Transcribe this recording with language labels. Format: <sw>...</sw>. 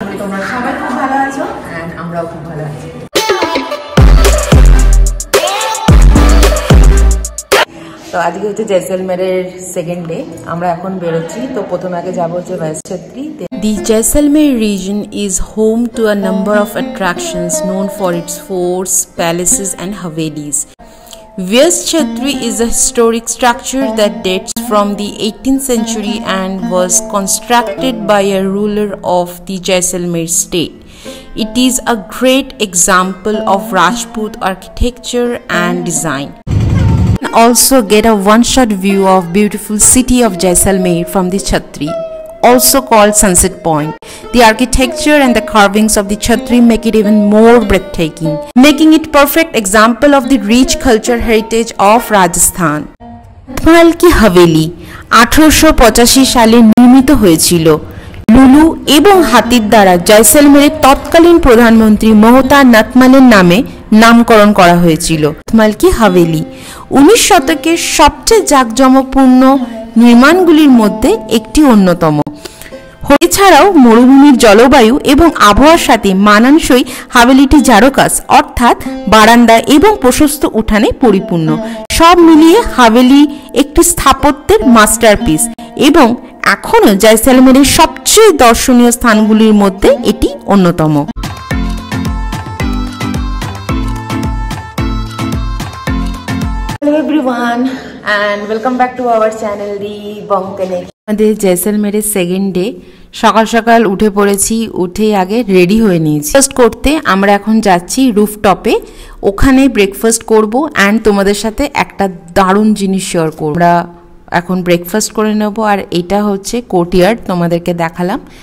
<bn>তোমরা সবাই খুব ভালো আছো এন্ড আমরাও খুব ভালো আছি। তো আজকে হচ্ছে জয়সলমেরের সেকেন্ড ডে, আমরা এখন বেরোচ্ছি। তো প্রথমে আগে যাবো হচ্ছে ভ্যাসছত্রী।</bn> <en>The Jaisalmer region is home to a number of attractions known for its forts, palaces and havelis. Vyas-Chhatri is a historic structure that dates from the 18th century and was constructed by a ruler of the Jaisalmer state. It is a great example of Rajput architecture and design. Also get a one-shot view of beautiful city of Jaisalmer from the Chhatri, also called Sunset Point. The architecture and the carvings of the Chhatri make it even more breathtaking, making it perfect example of the rich cultural heritage of Rajasthan.</en> <bn>রাজমহল কি হাভেলি 1885 সালে নির্মিত হয়েছিল। লুলু এবং হাতির দ্বারা জয়সলমেরের তৎকালীন প্রধানমন্ত্রী মমতা নাথমালের নামে নামকরণ করা হয়েছিল। রাজমহল কি হাভেলি 19 শতকের সবচেয়ে জাঁকজমকপূর্ণ নির্মাণগুলির মধ্যে একটি অন্যতম। এছাড়াও মরুভূমির জলবায়ু এবং আবহাওয়ার সাথে মানানসই হাভেলিটি জারকাস অর্থাৎ বারান্দা এবং প্রশস্ত উঠানে পরিপূর্ণ। সব মিলিয়ে হাভেলি একটি স্থাপত্যের মাস্টারপিস এবং এখনও জয়সলমেরের সবচেয়ে দর্শনীয় স্থানগুলির মধ্যে এটি অন্যতম।</bn> <en>Hello everyone and welcome back to our channel The Bong Connection.</en> <bn>আমাদের জয়সলমেরের সেকেন্ড ডে, সকাল সকাল উঠে পড়েছি, উঠে আগে রেডি হয়ে নিয়েছি। ব্রেকফাস্ট করতে আমরা এখন যাচ্ছি রুফটপে, ওখানে ব্রেকফাস্ট করব অ্যান্ড তোমাদের সাথে একটা দারুণ জিনিস শেয়ার করব। আমরা এখন ব্রেকফাস্ট করে নেব আর এটা হচ্ছে কোর্টইয়ার্ড, তোমাদেরকে দেখালাম।</bn>